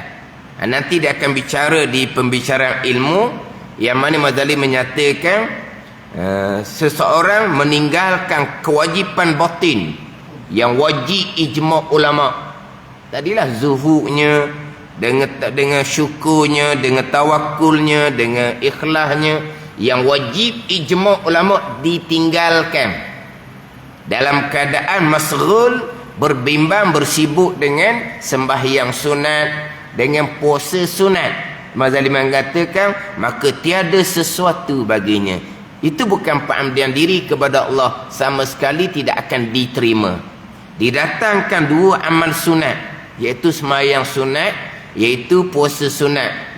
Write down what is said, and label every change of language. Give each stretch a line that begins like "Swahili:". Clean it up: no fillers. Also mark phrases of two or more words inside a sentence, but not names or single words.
Malay: Nanti dia akan bicara di pembicaraan ilmu, yang mana Mazali menyatakan seseorang meninggalkan kewajipan batin yang wajib ijma' ulama. Tadilah zuhudnya, dengan syukurnya, dengan tawakulnya, dengan ikhlasnya, yang wajib ijma' ulama ditinggalkan dalam keadaan masghul, berbimbang, bersibuk dengan sembahyang sunat, dengan puasa sunat. Mazali mengatakan maka tiada sesuatu baginya. Itu bukan pengabdian diri kepada Allah, sama sekali tidak akan diterima. Didatangkan dua amal sunat, iaitu sembahyang sunat, iaitu puasa sunat.